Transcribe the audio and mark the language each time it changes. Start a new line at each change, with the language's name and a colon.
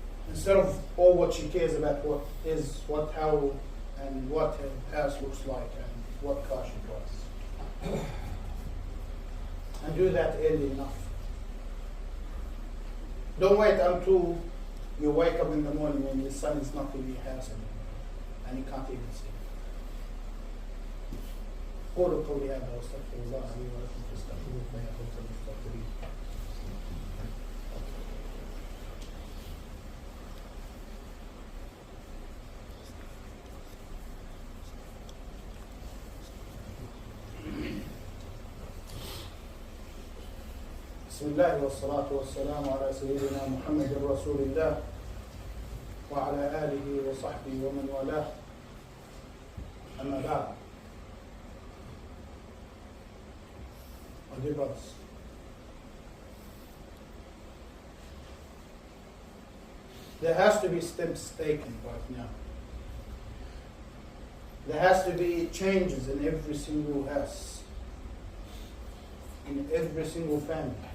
English: Instead of all what she cares about how and what her house looks like and what car she drives. And do that early enough. Don't wait until you wake up in the morning when your son is not in your house anymore and you can't even see him.
Arabic: قولوا قولي هذا واستغفر الله لي ولكم فاستغفروه فإنه هو المستغفرين. بسم الله والصلاة والسلام على سيدنا محمد رسول الله وعلى آله وصحبه ومن والاه أما بعد.
English: My dear brothers, there has to be steps taken right now. There has to be changes in every single house, in every single family.